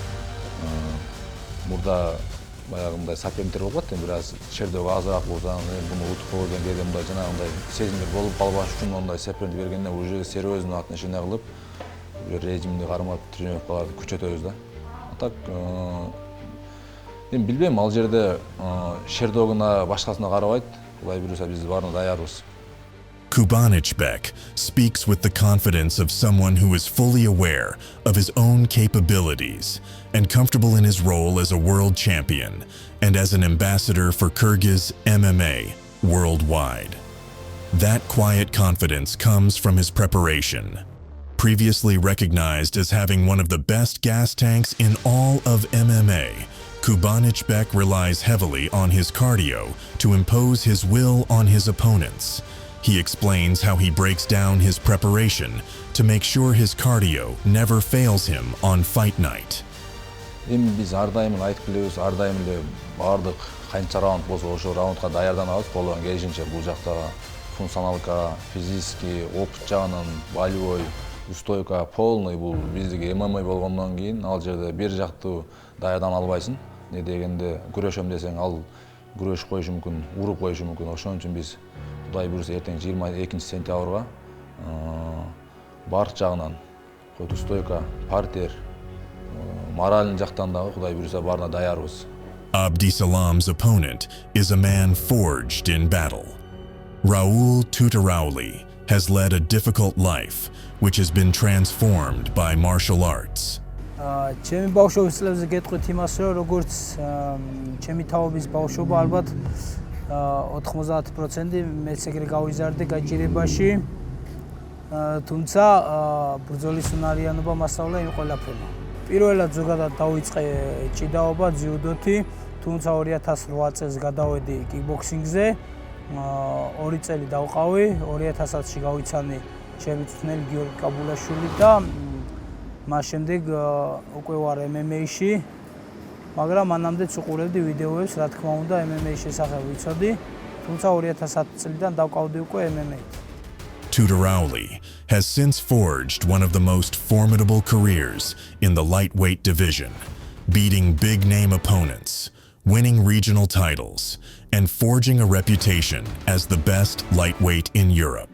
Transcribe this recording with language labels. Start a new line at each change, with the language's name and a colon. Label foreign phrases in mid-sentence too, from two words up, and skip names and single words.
Kyrgyz: Мурда баягы мындай соперниктер болуп калат, бир аз шердөө азыраак болсаң, буну утуп койгон кезде мындай жанагындай сезимдер болуп калбаш үчүн ондай соперник бергенде
Russian: уже серьезно отношение
Kyrgyz: кылып, режимди кармап тренировкаларды күчөтөбүз да. Так эми билбейм, ал жерде шердогуна башкасына карабайт, Кудай буйруса биз баарына даярбыз.
English: Kubanijbek speaks with the confidence of someone who is fully aware of his own capabilities and comfortable in his role as a world champion and as an ambassador for Kyrgyz MMA worldwide. That quiet confidence comes from his preparation. Previously recognized as having one of the best gas tanks in all of MMA, Kubanijbek relies heavily on his cardio to impose his will on his opponents. He explains how he breaks down his preparation to make sure his cardio never fails him on fight night.
Kyrgyz: эми биз ар дайым эле айтып келебиз, ар дайым эле баардык канча раунд болсо ошол раундга даярданабыз колдон келишинче. Бул жакта
Russian: функционалка, физический,
Kyrgyz: опыт жагынан болевой,
Russian: устойка полный,
Kyrgyz: бул биздики ММА болгондон кийин ал жерде бир жактуу даярдана албайсың. Не дегенде күрөшөм десең, ал күрөшүп коюшу мүмкүн, уруп коюшу мүмкүн. Ошон үчүн биз Кудай буйруса эртең 22 сентябрга барк жагынан, устойка, партер, мораль жактан дагы Кудай буйруса баарына даярбыз.
English: Abdisalam's opponent is a man forged in battle. Raul Tutarauli has led a difficult life, which has been transformed by martial arts.
Georgian: ჩემი ბავშვობის წლებზე გეტყვით იმას, რომ როგორც ჩემი თაობის ბავშვობა ალბათ 90% მეც ეგრე გავიზარდე გაჭირებაში, თუმცა ბრძოლის უნარიანობა მასწავლა იმ ყველაფერმა. პირველად ზოგადად დავიწყე ჭიდაობა ძიუდოთი, თუმცა 2008 წელს გადავედი კიკბოქსინგზე, 2 წელი დავყავი, 2010-ში გავიცანი ჩემი წვრთნელი გიორგი კაბულაშვილი და მას შემდეგ უკვე ვარ MMA-ში, მაგრამ მანამდეც უყურებდი ვიდეოებს, რა თქმა უნდა, MMA-ის შესახებ ვიცოდი, თუმცა 2010 წლიდან დავყავდი უკვე MMA-ით.
English: Tutarauli has since forged one of the most formidable careers in the lightweight division, beating big-name opponents, winning regional titles, and forging a reputation as the best lightweight in Europe.